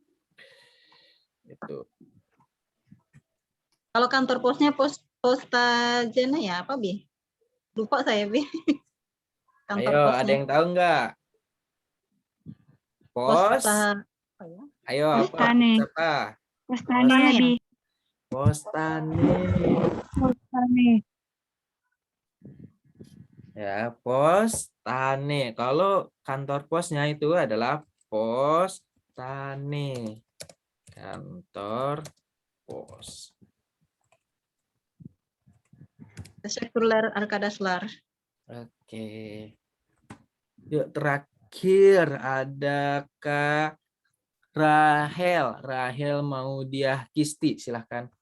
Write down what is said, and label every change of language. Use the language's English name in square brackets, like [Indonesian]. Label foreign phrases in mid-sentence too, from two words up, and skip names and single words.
[Indonesian] Itu. Kalau kantor posnya postajena ya apa Bi? Lupa saya Bi. Kantor Ayo, posnya. ada yang tahu nggak? Pos. Apa ya? Ayo apa? [Turkish] Postane. [Indonesian] Siapa? Postane ya, Bi. [Turkish] Postane. Postane. [Indonesian] Ya, postane. Kalau kantor posnya itu adalah postane. Kantor pos. [Turkish] Teşekkürler arkadaşlar. [Indonesian] Oke. Yuk terakhir ada Kak Rahel. Rahel mau dia Kisti, silahkan.